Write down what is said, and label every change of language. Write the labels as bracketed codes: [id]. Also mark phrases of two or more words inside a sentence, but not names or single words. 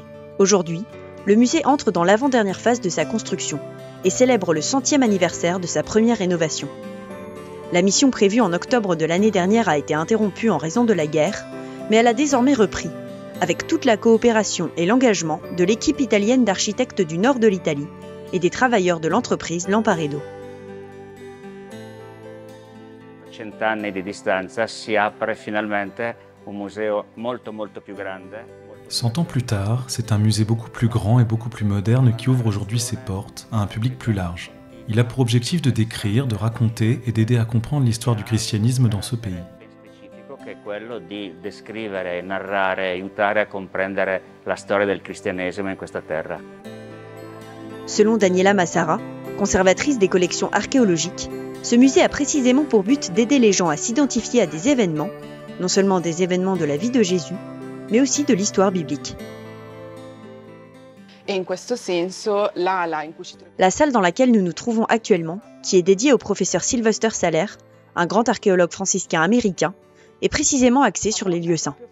[fr] Aujourd'hui, le musée entre dans l'avant-dernière phase de sa construction et célèbre le 100e anniversaire de sa première rénovation. La mission prévue en octobre de l'année dernière a été interrompue en raison de la guerre, mais elle a désormais repris, avec toute la coopération et l'engagement de l'équipe italienne d'architectes du nord de l'Italie et des travailleurs de l'entreprise Lamparedo. [it] 100 anni di distanza si apre finalmente un museo molto più grande. [fr] 100 ans plus tard, c'est un musée beaucoup plus grand et beaucoup plus moderne qui ouvre aujourd'hui ses portes à un public plus large. Il a pour objectif de décrire, de raconter et d'aider à comprendre l'histoire du christianisme dans ce pays. [it] Che è quello di descrivere, narrare, aiutare a comprendere la storia del cristianesimo in questa terra. [fr] Selon Daniela Massara, conservatrice des collections archéologiques, ce musée a précisément pour but d'aider les gens à s'identifier à des événements, non seulement des événements de la vie de Jésus, mais aussi de l'histoire biblique. La salle dans laquelle nous nous trouvons actuellement, qui est dédiée au professeur Sylvester Saller, un grand archéologue franciscain américain, est précisément axée sur les lieux saints.